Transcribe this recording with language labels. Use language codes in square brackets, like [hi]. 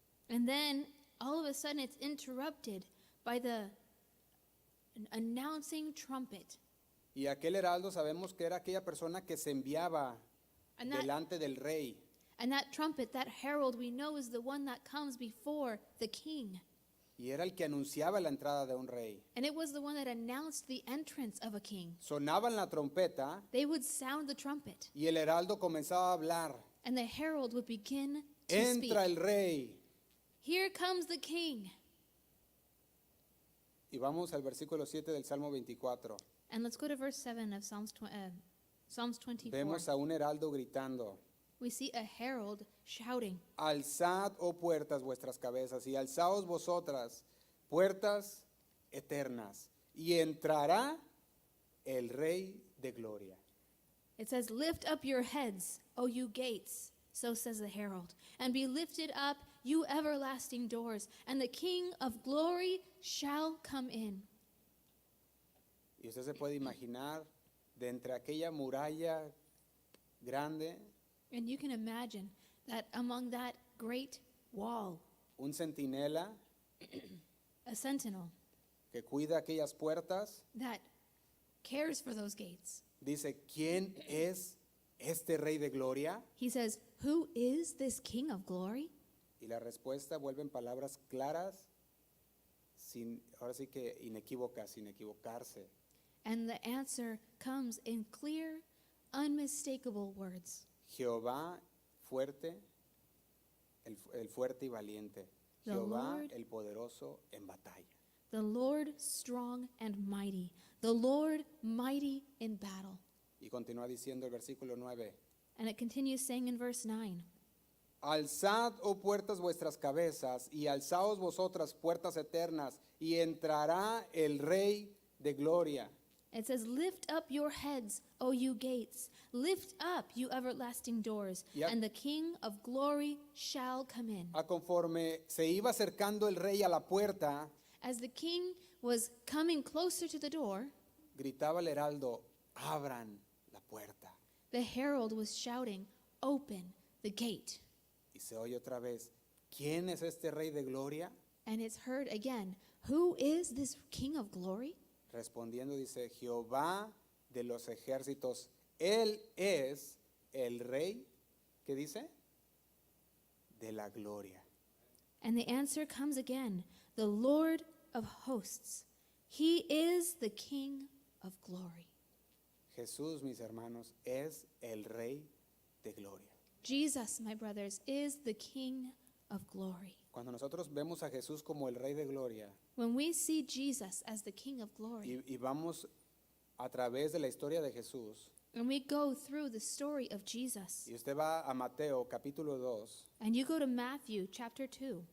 [en] And then all of a sudden it's interrupted by the announcing trumpet. [es] Y aquel heraldo sabemos que era aquella persona que se enviaba [en] And that, [es] delante del rey. [en] and that trumpet, that herald, we know is the one that comes before the king. [es] Y era el que anunciaba la entrada de un rey. [en] And it was the one that announced the entrance of a king. [es] Sonaban la trompeta [en] They would sound the trumpet, [es] y el heraldo comenzaba a hablar. [en] and the herald would begin to speak. [es] Entra el rey. [en] Here comes the king. [es] Y vamos al versículo 7 del Salmo 24. [en] And let's go to verse 7 of Psalms 24. [es] Vemos a un heraldo gritando. [en] We see a herald shouting, [es] Alzad, oh puertas, vuestras cabezas, y alzaos vosotras, puertas eternas, y entrará el Rey de Gloria. [en] It says, lift up your heads, O you gates, so says the herald, and be lifted up, you everlasting doors, and the King of glory shall come in. [es] Y usted se puede imaginar, de entre aquella muralla grande, [en] And you can imagine that among that great wall, [es] un centinela [en] a sentinel [es] que cuida aquellas puertas, [en] that cares for those gates. [es] dice, ¿quién es este Rey de Gloria? [en] He says, who is this King of glory? [es] Y la respuesta vuelve en palabras claras, ahora sí que inequívocas, sin equivocarse. [en] And the answer comes in clear, unmistakable words. [es] Jehová fuerte, el fuerte y valiente. [en] The [es] Jehová [en] Lord- [es] el poderoso en batalla. [en] The Lord strong and mighty, the Lord mighty in battle. [es] Y continúa diciendo el versículo 9. [en] And it continues saying in verse 9, [es] Alzad, oh puertas, vuestras cabezas, y alzaos vosotras, puertas eternas, y entrará el Rey de Gloria. [en] it says, lift up your heads, O you gates, lift up, you everlasting doors, Yep. and the King of glory shall come in. [es] A conforme se iba acercando el rey a la puerta, [en] As the king was coming closer to the door, [es] gritaba el heraldo, abran la puerta. [en] the herald was shouting, open the gate. [es] Y se oye otra vez, ¿quién es este Rey de Gloria? And it's heard again, who is this King of glory? Respondiendo dice, Jehová de los ejércitos, Él es el Rey, ¿qué dice? De la gloria. [en] And the answer comes again, the Lord of hosts. He is the King of glory. [es] Jesús, mis hermanos, es el Rey de gloria. [en] Jesus, my brothers, is the King of glory. [es] Cuando nosotros vemos a Jesús como el Rey de gloria [en] When we see Jesus as the King of glory, [es] y vamos a través de la historia de Jesús, [en] and we go through the story of Jesus, [es] y usted va a Mateo capítulo 2, [en] and you go to Matthew chapter 2,